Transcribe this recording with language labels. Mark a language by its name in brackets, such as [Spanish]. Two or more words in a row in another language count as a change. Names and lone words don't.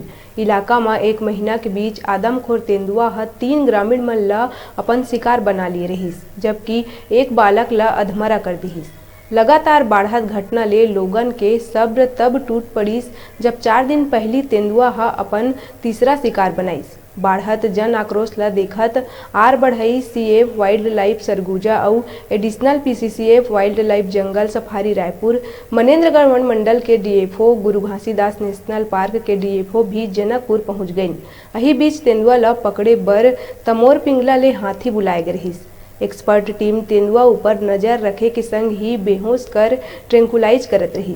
[Chhattisgarhi] इलाका में एक महीना के बीच आदमखोर तेंदुआ 3 ग्रामीण मन ला अपन शिकार बना लिए रहिस, जबकि एक बालक ला अधमरा कर दिहिस। लगातार बाढ़त घटना ले लोगन के सब्र तब टूट पड़िस जब 4 दिन पहली तेंदुआ अपन तीसरा शिकार बनाइस। बाढ़त जन आक्रोश ला देखत आर बढ़ई सीएफ [English] wildlife [Chhattisgarhi] सरगुजा और एडिशनल पीसीसीएफ [English] wildlife [Chhattisgarhi] जंगल सफारी रायपुर, मनेन्द्रगढ़ वन मंडल के डीएफओ गुरु घासीदास नेशनल पार्क के डीएफओ भी जनकपुर पहुंच गईं। अही बीच तेंदुआ ला पकड़े बर तमोर पिंगला ले हाथी बुलाए गए रहिस। [English] expert team [Chhattisgarhi] तेंदुआ ऊपर नजर रखे के संग ही बेहोश कर ट्रैंकुलाइज करत रही।